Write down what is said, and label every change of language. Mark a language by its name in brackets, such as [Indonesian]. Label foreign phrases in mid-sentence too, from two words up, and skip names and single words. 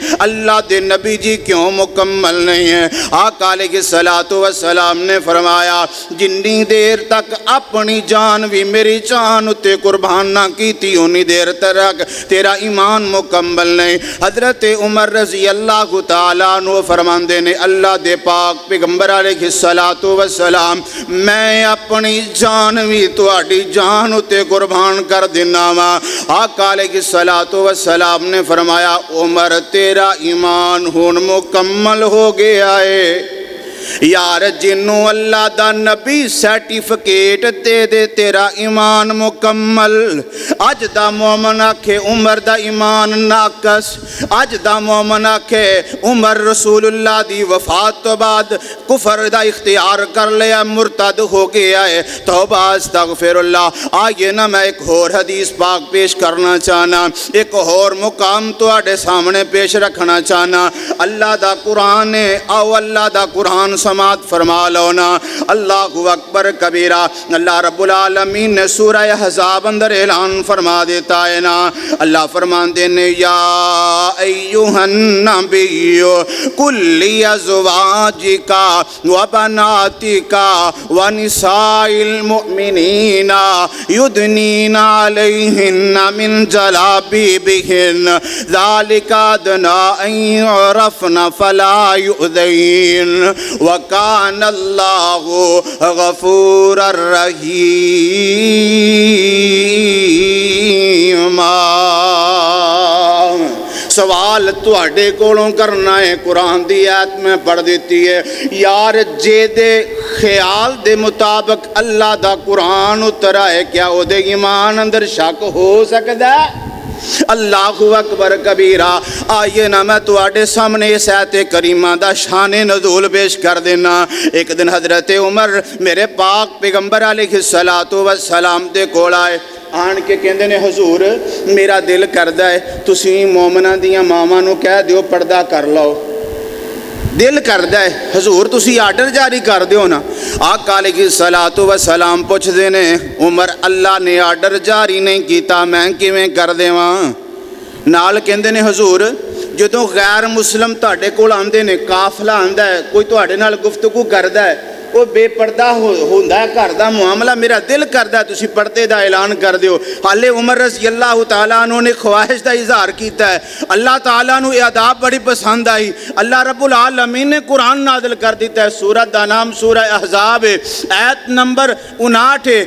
[Punjabi] اللہ دے نبی جی کیوں مکمل نہیں ہے؟ آقا [Arabic] علیہ الصلوۃ والسلام [Punjabi] نے فرمایا جنی دیر تک اپنی جان بھی میری جان اتے قربان نہ کیتی انی دیر تک تیرا ایمان مکمل نہیں۔ حضرت عمر [Arabic] رضی اللہ تعالیٰ عنہ [Punjabi] فرماندے نے اللہ دے پاک پیغمبر [Arabic] علیہ الصلوۃ والسلام [Punjabi] میں اپنی جان بھی تہاڈی جان اتے قربان کر دینا وا۔ آقا [Arabic] علیہ الصلوۃ والسلام [Punjabi] نے فرمایا عمر تیرا ایمان ہن مکمل ہو گیا ہے۔ یار جنوں اللہ دا نبی سرٹیفکیٹ دے دے تیرا ایمان مکمل، اج دا مومن آکھے عمر دا ایمان ناقص، اج دا مومن آکھے عمر رسول اللہ دی وفات تو بعد کفر دا اختیار کر لیا، مرتد ہو گیا ہے، [Arabic] توبہ استغفر اللہ۔ [Punjabi] آئیے نا میں ایک اور حدیث پاک پیش کرنا چاہنا، ایک اور مقام تواڈے سامنے پیش رکھنا چاہنا۔ اللہ دا قرآن ہے، آؤ اللہ دا قرآن سماعت فرما لو نا۔ [Arabic] اللہ اکبر کبیرہ۔ [Punjabi] اللہ رب العالمین نے سورہ احزاب اندر اعلان فرما دیتا ہے نا، اللہ فرماندے نے یا [Arabic] ایہا النبی قل لازواجک وبناتک ونساء المؤمنین یدنین علیہن من جلابیبہن ذالک ادنی ان یعرفن فلا یؤذین وَكَانَ اللَّهُ غَفُورًا رَحِيمًا۔ [Punjabi] سوال تواڈے کولوں کرنا ہے، قرآن دی آیت میں پڑھ دیتی ہے یار جے دے خیال دے مطابق اللہ دا قرآن اترا ہے کیا او دے ایمان اندر شک ہو سکدا ہے؟ [Arabic] اللہ اکبر کبیرہ۔ [Punjabi] آئیے نا میں تواڈے سامنے اس آیت کریمہ دا شان نزول پیش کر دینا۔ ایک دن حضرت عمر میرے پاک پیغمبر [Arabic] علیہ الصلوۃ والسلام [Punjabi] دے کول آئے، آن کے کہندے نے حضور میرا دل کردا ہے تسی مومناں دیاں ماواں نوں کہہ دیو پردہ کر لو، دل کردا ہے حضور تسی آرڈر جاری کر دیو نا۔ آقا [Arabic] علیہ الصلوۃ والسلام [Punjabi] پوچھ دے نے عمر اللہ نے آرڈر جاری نہیں کیتا میں کیویں کر دیواں؟ نال کہندے نے حضور جدوں غیر مسلم تہاڈے کول آندے نے، قافلہ آندا ہے، کوئی تہاڈے نال گفتگو کردا ہے، [Urdu] وہ بے پردہ ہوتا ہے گھر کا معاملہ، میرا دل کرتا [Punjabi] تسی پردے دا اعلان کر دیو۔ حالے عمر [Arabic] رضی اللہ تعالیٰ عنہ [Punjabi] نے خواہش دا اظہار کیتا ہے، اللہ تعالیٰ نو یہ آداب بڑی پسند آئی، اللہ رب العالمین نے قرآن نازل کر دیتا ہے، سورت دا نام سورہ احزاب ہے، آیت نمبر 59 ہے۔